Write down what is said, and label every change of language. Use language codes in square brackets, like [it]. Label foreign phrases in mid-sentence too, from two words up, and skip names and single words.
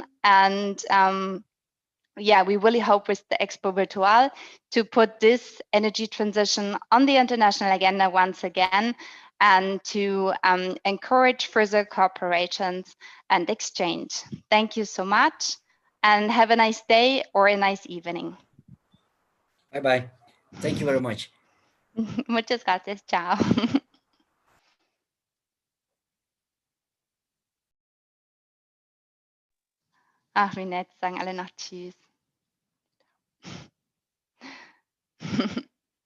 [en] And yeah, we really hope with the ExpoVirtual to put this energy transition on the international agenda once again, and to encourage further cooperations and exchange. Thank you so much, and have a nice day or a nice evening. Bye-bye. Thank you very much. [es] Muchas gracias. [it] Ciao. [de] Ach, wie nett, sagen alle noch Tschüss.